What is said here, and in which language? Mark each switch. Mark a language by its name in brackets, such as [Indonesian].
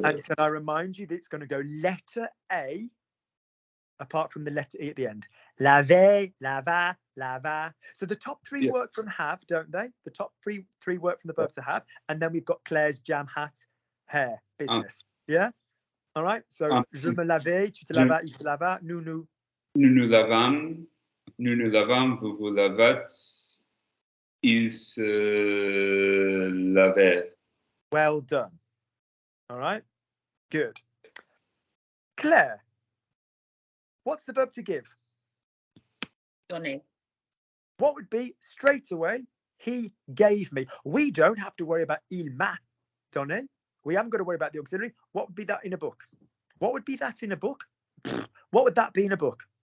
[English] And can I remind you that it's going to go letter A, apart from the letter E at the end. [French] Laver, lava, lava. [English] So the top three work from have, don't they? The top three work from the verb to have. And then we've got Claire's jam hat, hair business. Yeah. All right. So [French] je me lavais, tu te je- lavas, il se lava, nous. Nous nous lavâmes, vous vous lavâtes, ils se lavaient. [English] Well done. All right. Good. Claire, what's the verb to give? [French] Donner. [English] What would be straight away? He gave me. We don't have to worry about [French] il m'a donné. [English] We haven't got to worry about the auxiliary. What would be that in a book? What would be that in a book? What would that be in a book?